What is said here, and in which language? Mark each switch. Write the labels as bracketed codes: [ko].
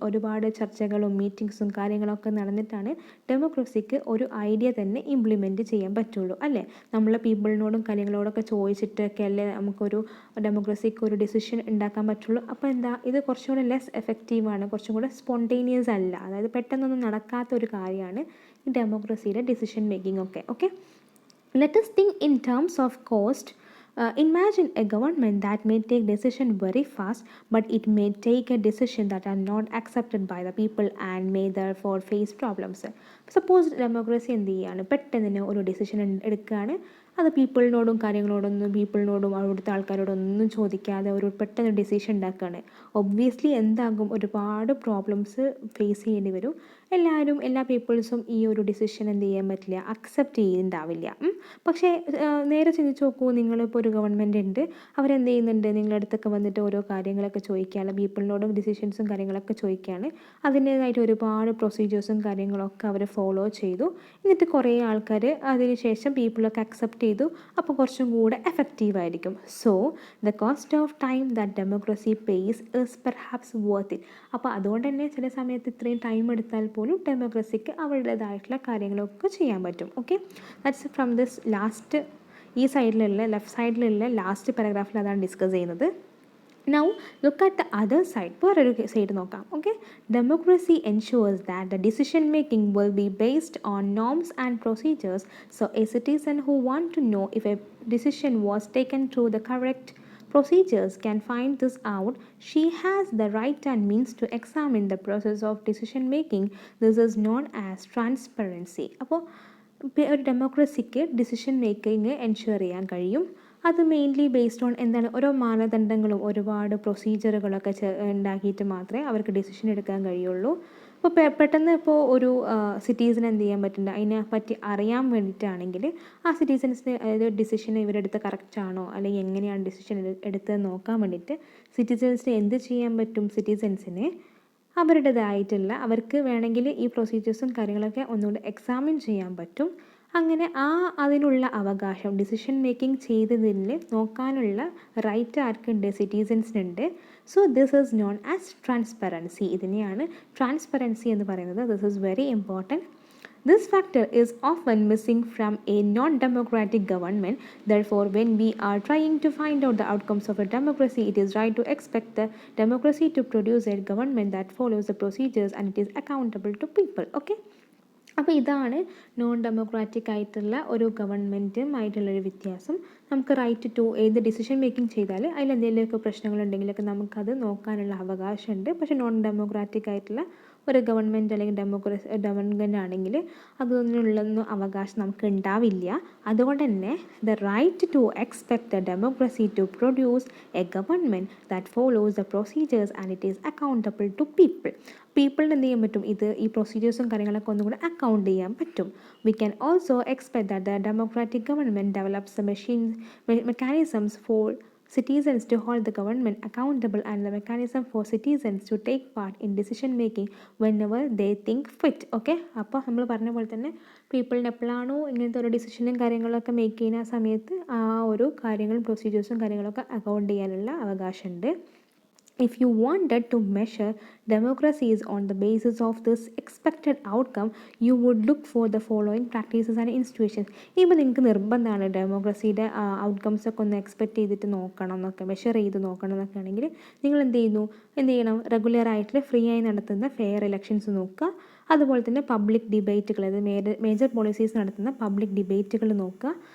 [ml] ഒരുപാട് ചർച്ചകളും മീറ്റിങ്സും കാര്യങ്ങളൊക്കെ നടന്നിട്ടാണ് ഡെമോക്രസിക്ക് ഒരു ഐഡിയ തന്നെ ഇംപ്ലിമെൻറ്റ് ചെയ്യാൻ പറ്റുള്ളൂ, അല്ലേ? നമ്മളെ പീപ്പിളിനോടും കാര്യങ്ങളോടൊക്കെ ചോദിച്ചിട്ടൊക്കെ അല്ലേ നമുക്കൊരു ഡെമോക്രസിക്ക് ഒരു ഡിസിഷൻ ഉണ്ടാക്കാൻ പറ്റുള്ളൂ. അപ്പോൾ എന്താ, ഇത് കുറച്ചും കൂടെ ലെസ് എഫക്റ്റീവാണ്, കുറച്ചും കൂടെ സ്പോണ്ടേനിയസ് അല്ല, അതായത് പെട്ടെന്നൊന്നും നടക്കാത്ത ഒരു കാര്യമാണ് ഈ ഡെമോക്രസിയുടെ ഡിസിഷൻ മേക്കിംഗ് ഒക്കെ. [en] Okay, let us think in terms of cost. Imagine a government that may take decision very fast, but it may take a decision that are not accepted by the people and may therefore face problems. [ml] Suppose democracy എന്ത് ചെയ്യാണ്, പെട്ടെന്ന് ഒരു decision എടുക്കുകയാണ്, അത് പീപ്പിളിനോടും പീപ്പിളിനോടും അവിടുത്തെ ആൾക്കാരോടൊന്നും ചോദിക്കാതെ ഒരു പെട്ടെന്ന് ഡിസിഷൻ ഉണ്ടാക്കുകയാണ്. ഒബ്വിയസ്ലി എന്താകും, ഒരുപാട് പ്രോബ്ലംസ് ഫേസ് ചെയ്യേണ്ടി വരും. എല്ലാ പീപ്പിൾസും ഈ ഒരു ഡിസിഷൻ എന്ത് ചെയ്യാൻ പറ്റില്ല, അക്സെപ്റ്റ് ചെയ്യുന്നുണ്ടാവില്ല. പക്ഷേ നേരെ ചിന്തിച്ച് നോക്കൂ, നിങ്ങളിപ്പോൾ ഒരു ഗവൺമെൻറ് ഉണ്ട്, അവരെന്ത് ചെയ്യുന്നുണ്ട്, നിങ്ങളുടെ അടുത്തൊക്കെ വന്നിട്ട് ഓരോ കാര്യങ്ങളൊക്കെ ചോദിക്കുകയാണ്, പീപ്പിളിനോടും ഡിസിഷൻസും കാര്യങ്ങളൊക്കെ ചോദിക്കുകയാണ്. അതിൻ്റേതായിട്ട് ഒരുപാട് പ്രൊസീജിയേഴ്സും കാര്യങ്ങളൊക്കെ അവർ ഫോളോ ചെയ്തു. എന്നിട്ട് കുറേ ആൾക്കാർ അതിന് ശേഷം പീപ്പിളൊക്കെ അക്സെപ്റ്റ് ചെയ്തു. അപ്പോൾ കുറച്ചും കൂടെ എഫക്റ്റീവായിരിക്കും. [en] So the cost of time that democracy pays is perhaps worth it. [ml] അപ്പോൾ അതുകൊണ്ട് തന്നെ ചില സമയത്ത് ഇത്രയും ടൈം എടുത്താൽ പോലും ഡെമോക്രസിക്ക് അവരുടേതായിട്ടുള്ള കാര്യങ്ങളൊക്കെ ചെയ്യാൻ പറ്റും. Okay, [en] that's from this last, [ml] ഈ സൈഡിലുള്ള ലെഫ്റ്റ് സൈഡിലുള്ള ലാസ്റ്റ് പാരഗ്രാഫിൽ അതാണ് ഡിസ്കസ് ചെയ്യുന്നത്. [en] Now look at the other side. [ml] വേറൊരു സൈഡ് നോക്കാം. [en] Okay, democracy ensures that the decision making will be based on norms and procedures. So a citizen who want to know if a decision was taken through the correct procedures can find this out. She has the right and means to examine the process of decision making. This is known as transparency. [ml] അപ്പോൾ ഒരു ഡെമോക്രസിക്ക് decision making ensure ചെയ്യാൻ കഴിയും. അത് mainly based on എന്താണ്, ഓരോ മാനദണ്ഡങ്ങളും ഒരുപാട് പ്രൊസീജിയറുകളൊക്കെ ഉണ്ടാക്കിയിട്ട് മാത്രമേ അവർക്ക് ഡിസിഷൻ എടുക്കാൻ കഴിയുള്ളൂ. ഇപ്പോൾ പെട്ടെന്ന് ഇപ്പോൾ ഒരു സിറ്റീസിന് എന്ത് ചെയ്യാൻ പറ്റുന്നുണ്ട്, അതിനെപ്പറ്റി അറിയാൻ വേണ്ടിയിട്ടാണെങ്കിൽ ആ സിറ്റീസൻസിന് അതായത് ഡിസിഷൻ ഇവരെടുത്ത് കറക്റ്റാണോ അല്ലെങ്കിൽ എങ്ങനെയാണ് ഡിസിഷൻ എടുത്തത് നോക്കാൻ വേണ്ടിയിട്ട് സിറ്റിസൻസിന് എന്ത് ചെയ്യാൻ പറ്റും, സിറ്റിസൻസിന് അവരുടേതായിട്ടുള്ള അവർക്ക് വേണമെങ്കിൽ ഈ പ്രൊസീജിയേഴ്സും കാര്യങ്ങളൊക്കെ ഒന്നുകൂടി എക്സാമിൻ ചെയ്യാൻ പറ്റും. അങ്ങനെ അതിനുള്ള അവകാശം ഡിസിഷൻ മേക്കിംഗ് ചെയ്തതിന് നോക്കാനുള്ള right ആർക്കുണ്ട്, സിറ്റിസൻസിനുണ്ട്. [en] So this is known as transparency. [ml] ഇതിനെയാണ് ട്രാൻസ്പെറൻസി എന്ന് പറയുന്നത്. [en] This is very important. This factor is often missing from a non-democratic government. Therefore, when we are trying to find out the outcomes of a democracy, it is right to expect the democracy to produce a government that follows the procedures and it is accountable to people. Okay? [ml] അപ്പോൾ ഇതാണ് non democratic ആയിട്ടുള്ള ഒരു ഗവൺമെൻറ്റുമായിട്ടുള്ളൊരു വ്യത്യാസം. നമുക്ക് right to ഏത് decision making ചെയ്താൽ അതിൽ എന്തെങ്കിലുമൊക്കെ പ്രശ്നങ്ങളുണ്ടെങ്കിലൊക്കെ നമുക്കത് നോക്കാനുള്ള അവകാശമുണ്ട്. പക്ഷേ നോൺ ഡെമോക്രാറ്റിക് ആയിട്ടുള്ള ഒരു ഗവൺമെൻറ് അല്ലെങ്കിൽ ഗവൺമെൻറ് ആണെങ്കിൽ അതിനുള്ളൊന്നും അവകാശം നമുക്ക് ഉണ്ടാവില്ല. അതുകൊണ്ട് തന്നെ [en] the right to expect the democracy to produce a government that follows the procedures and it is accountable to [ml] പീപ്പിളിന് എന്ത് ചെയ്യാൻ പറ്റും, [en] ഈ പ്രൊസീജിയേഴ്സും കാര്യങ്ങളൊക്കെ ഒന്നും കൂടെ അക്കൗണ്ട് ചെയ്യാൻ പറ്റും. We can also expect that the democratic government develops mechanisms for citizens to hold the government accountable and the mechanism for citizens to take part in decision making whenever they think fit. [ml] Okay, അപ്പോൾ നമ്മൾ പറഞ്ഞ പോലെ തന്നെ പീപ്പിളിന് എപ്പോഴാണോ ഇങ്ങനത്തെ ഒരു ഡിസിഷനും കാര്യങ്ങളൊക്കെ make ചെയ്യുന്ന സമയത്ത് ആ ഒരു കാര്യങ്ങളും പ്രൊസീജിയേഴ്സും കാര്യങ്ങളൊക്കെ അക്കൗണ്ട് ചെയ്യാനുള്ള അവകാശമുണ്ട്. [en] If you wanted to measure democracies on the basis of this expected outcome, you would look for the following practices and institutions. [ml] ഇപ്പോൾ നിങ്ങൾക്ക് നിർബന്ധമാണ് ഡെമോക്രസിയുടെ ഔട്ട്കംസ് ഒക്കെ ഒന്ന് എക്സ്പെക്റ്റ് ചെയ്തിട്ട് നോക്കണം എന്നൊക്കെ, മെഷർ ചെയ്ത് നോക്കണം എന്നൊക്കെ ആണെങ്കിൽ നിങ്ങൾ എന്ത് ചെയ്യണം, റെഗുലറായിട്ട് ഫ്രീ ആയി നടത്തുന്ന ഫെയർ ഇലക്ഷൻസ് നോക്കുക. അതുപോലെ തന്നെ പബ്ലിക് ഡിബേറ്റുകൾ, അതായത് മേജർ പോളിസീസ് നടത്തുന്ന പബ്ലിക് ഡിബേറ്റുകൾ നോക്കുക.